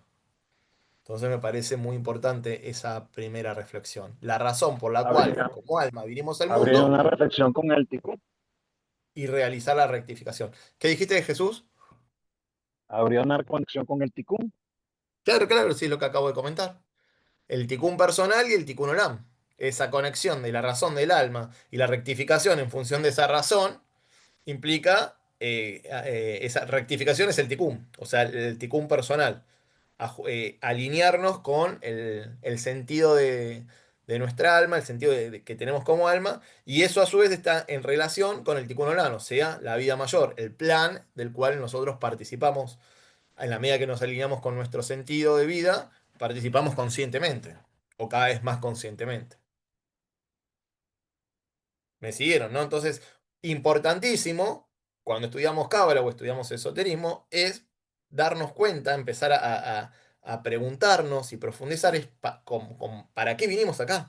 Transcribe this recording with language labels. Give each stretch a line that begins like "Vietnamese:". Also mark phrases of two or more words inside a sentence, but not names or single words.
Spanish: Entonces me parece muy importante esa primera reflexión. La razón por la cual, Habría, como alma, vinimos al habría mundo una reflexión con el ticún. y realizar la rectificación. ¿Qué dijiste de Jesús? Habría una conexión con el ticún. Claro, claro, sí, es lo que acabo de comentar. El tikkun personal y el
Hebrew: תיקון עולם.
Spanish: Esa conexión de la razón del alma y la rectificación en función de esa razón implica, esa rectificación es el tikkun, o sea, el tikkun personal. Alinearnos con el sentido de nuestra alma, el sentido que tenemos como alma, y eso a su vez está en relación con el
Hebrew: תיקון עולם,
Spanish: o sea, la vida mayor, el plan del cual nosotros participamos en la medida que nos alineamos con nuestro sentido de vida, participamos conscientemente, o cada vez más conscientemente. ¿Me siguieron, no? Entonces, importantísimo, cuando estudiamos Cábala o estudiamos esoterismo, es darnos cuenta, empezar a preguntarnos y profundizar es ¿para qué vinimos acá?